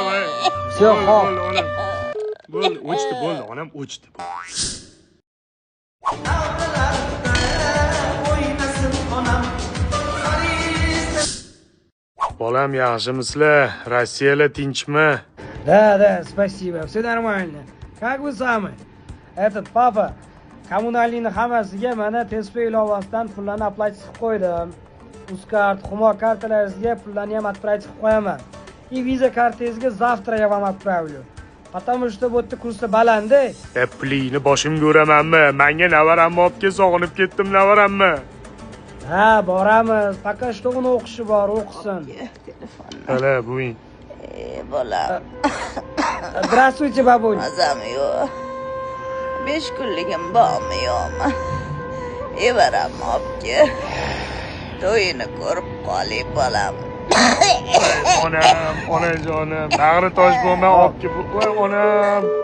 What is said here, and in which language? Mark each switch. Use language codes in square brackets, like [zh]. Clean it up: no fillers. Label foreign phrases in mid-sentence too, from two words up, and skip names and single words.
[ru] Всё, xo'p. [uz] Bo'ldi, o'chdi, bo'ldi, onam o'chdi. Bolam, yaxshimisizlar? Rossiyada tinchmi? [ru] Да, спасибо, все нормально. Как вы сами? Папа, [uz] kommunalniy hammasiga mana Tespa ilovasidan pullarni aplatib qo'ydim. Uzkart, Humo kartalaringizga pullarni ham отправить qilib qo'yaman. [ru] И [uz] viza kartangizga [ru] завтра я вам отправлю. Потому что [uz] bu yerda kursda baland-da. Pulingni boshimga uramanmi? Menga navaramni olib kel, sog'inib ketdim navarammi? Ha, boramiz. [ru] Пока что [uz] uni o'qishi bor, o'qisin. Hala, bo'ying. Bolam. [ru] Здравствуйте, бабуль. [uz] Mazam yo'q. 5 kunligim bormi yo'qmi? Evaramni olib kel. To'yini ko'rib qolay bolam. Onajonim, bag'ri tosh bo'lmay olib kel. Voy onam.